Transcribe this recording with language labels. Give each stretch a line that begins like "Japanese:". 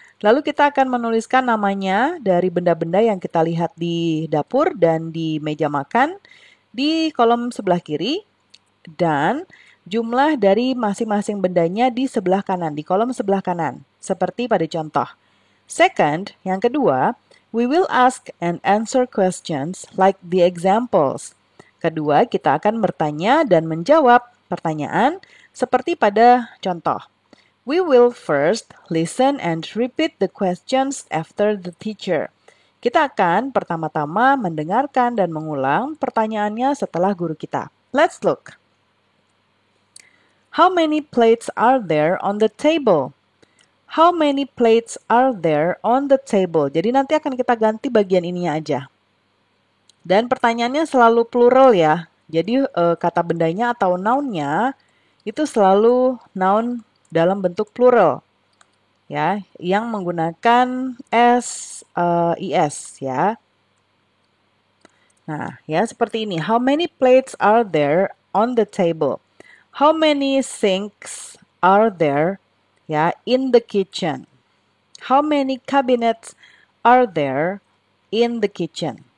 Indonesian: Lalu kita akan menuliskan namanya dari benda-benda yang kita lihat di dapur dan di meja makan di kolom sebelah kiri dan jumlah dari masing-masing bendanya di sebelah kanan, di kolom sebelah kanan, seperti pada contoh.
English: Second,
Indonesian: yang kedua,
English: we will ask and answer questions like the examples.
Indonesian: Kedua, kita akan bertanya dan menjawab pertanyaan seperti pada contoh.
English: We will first listen and repeat the questions after the teacher.
Indonesian: Kita akan pertama-tama mendengarkan dan mengulang pertanyaannya setelah guru kita.
English: Let's look. How many plates are there on the table? How many plates are there on the table?
Indonesian: Jadi nanti akan kita ganti bagian ininya aja. Dan pertanyaannya selalu plural ya. Jadi kata bendanya atau noun-nya itu selalu noun dalam bentuk plural. Ya, yang menggunakan is ya. Nah, ya seperti ini.
English: How many plates are there on the table? How many sinks are there ya in the kitchen? How many cabinets are there in the kitchen?